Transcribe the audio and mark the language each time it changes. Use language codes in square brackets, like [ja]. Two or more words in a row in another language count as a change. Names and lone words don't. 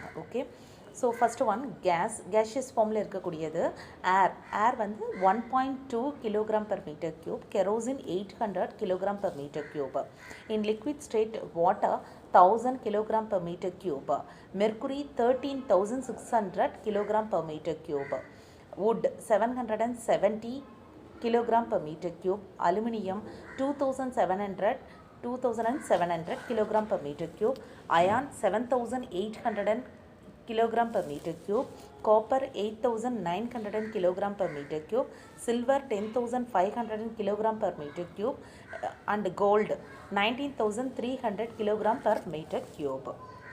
[en] okay, so first one gaseous formil இருக்கக்கூடியது air வந்து 1.2 kilogram per meter cube, kerosene 800 kilogram per meter cube, in liquid state water 1000 kilogram per meter cube, mercury 13,600 kilogram per meter cube, wood 770 kilogram per meter cube, aluminium 2700 kilogram per meter cube, iron 7,800 kilogram per meter cube, copper 8,900 kilogram per meter cube, silver 10,500 kilogram per meter cube, and gold 19,300 kilogram per meter cube.